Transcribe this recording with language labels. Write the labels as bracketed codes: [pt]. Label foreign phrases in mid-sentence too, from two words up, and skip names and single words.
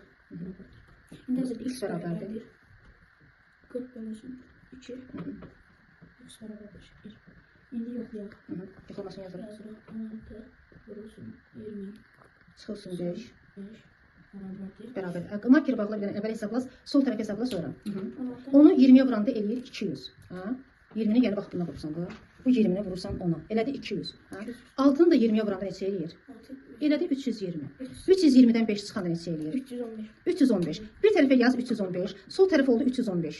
[tr] Şimdi hazır X beraberdir. 40 bölünsün 2. X beraberdir. 1. Şimdi yok ya. Yoklamasını yazalım. Hazır 16 bölünsün 20. [az] Çıxılsın 5. [tr] 5. Beraberdir. Beraber. [az] Markeri bağla bir dənə əvvəl hesablas, sol tərəf hesabla sonra. 16. Onu 20'ye vuranda eləyir 200. Ha? 20'ni gəlib bax buna vurursan bu. Bu 20'ni vurursan ona. Elədi 200. Ha? Altını da 20'ye vuranda neçə eləyir? 6. Elədi 320. 320'dən 5 çıxanda neçə eləyir? 315. 315. Bir tərəfə yaz 315. Sol tərəf oldu 315.